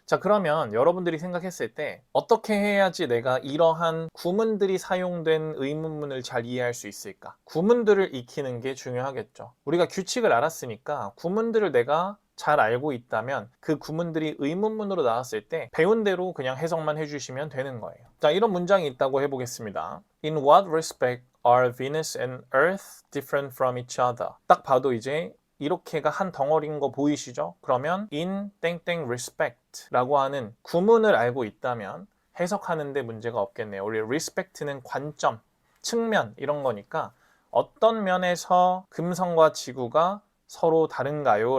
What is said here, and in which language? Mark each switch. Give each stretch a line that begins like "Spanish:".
Korean: 자, 그러면 여러분들이 생각했을 때 어떻게 해야지 내가 이러한 구문들이 사용된 의문문을 잘 이해할 수 있을까? 구문들을 익히는 게 중요하겠죠. 우리가 규칙을 알았으니까 구문들을 내가 잘 알고 있다면 그 구문들이 의문문으로 나왔을 때 배운 대로 그냥 해석만 해주시면 되는 거예요. 자, 이런 문장이 있다고 해보겠습니다.
English: In what respect are Venus and Earth different from each other?
Korean: 딱 봐도 이제 이렇게가 한 덩어리인 거 보이시죠? 그러면 in 땡땡 respect 라고 하는 구문을 알고 있다면 해석하는데 문제가 없겠네요. 우리 respect는 관점, 측면 이런 거니까 어떤 면에서 금성과 지구가 서로 다른가요?